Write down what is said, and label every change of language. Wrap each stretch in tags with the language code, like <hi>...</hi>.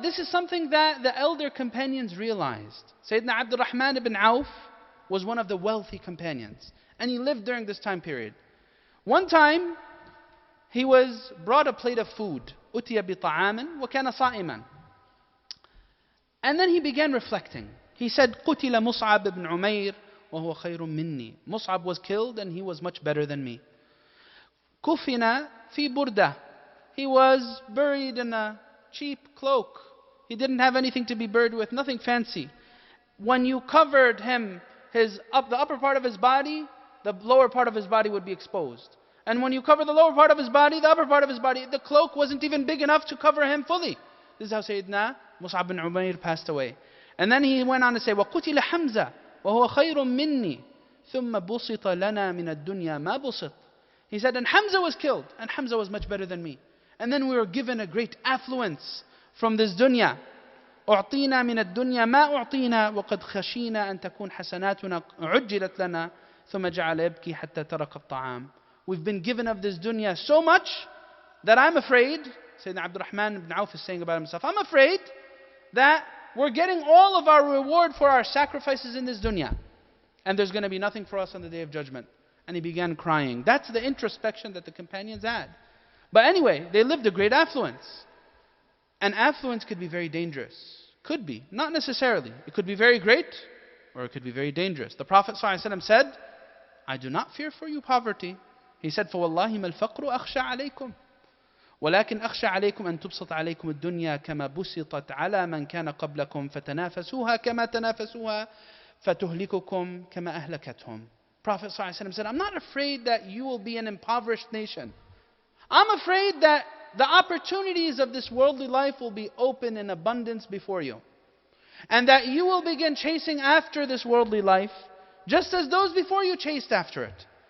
<en>This is something that the elder companions realized. Sayyidina Abdul Rahman ibn Auf was one of the wealthy companions. And he lived during this time period. One time, he was brought a plate of food.</en> <ar>أُتِيَ بِطَعَامٍ وَكَانَ صَائِمًا.</ar> <en>And then he began reflecting. He said,</en> <ar>قُتِلَ مُصْعَبْ بْنُ عُمَيْرٍ وَهُوَ خَيْرٌ مِنِّي.</ar> <en>Mus'ab was killed and he was much better than me.</en> <ar>كُفِنَ فِي بُرْدَةٍ.</ar> <en>He was buried in a cheap cloak. He didn't have anything to be buried with, nothing fancy. When you covered him, the upper part of his body, the lower part of his body would be exposed. And when you cover the lower part of his body, the upper part of his body, the cloak wasn't even big enough to cover him fully. This is how Sayyidina Mus'ab bin Umayr passed away. And then he went on to say,</en> <ar>وَقُتِلَ حَمْزَةٌ وَهُوَ خَيْرٌ مِنِّي ثُمَّ بُسِطَ لَنَا مِنَ الدُّنْيَا مَا بُسِطَ.</ar> <en>He said, and Hamza was killed, and Hamza was much better than me. And then we were given a great affluence from this dunya.</en> <ar>أعطينا من الدنيا ما أعطينا وقد خشينا أن تكون حسناتنا عجلت لنا ثم جعل يبكي حتى ترك الطعام.</ar> <en>We've been given of this dunya so much that I'm afraid, Sayyidina Abdurrahman ibn Auf is saying about himself, I'm afraid that we're getting all of our reward for our sacrifices in this dunya. And there's going to be nothing for us on the Day of Judgment. And he began crying. That's the introspection that the companions had. But anyway, they lived a great affluence. And affluence could be very dangerous. Could be. Not necessarily. It could be very great, or it could be very dangerous. The Prophet ﷺ said, I do not fear for you poverty. He said,</en> <ar>فَوَاللَّهِ مَا الْفَقْرُ أَخْشَى عَلَيْكُمْ ولكن أخشى عليكم أن تبسط عليكم الدنيا كما بسطت على من كان قبلكم فتنافسوها كما تنافسوها فتهلككم كما أهلكتهم.</ar> <en>Prophet ﷺ said, I'm not afraid that you will be an impoverished nation. I'm afraid that the opportunities of this worldly life will be open in abundance before you. And that you will begin chasing after this worldly life, just as those before you chased after it.</en>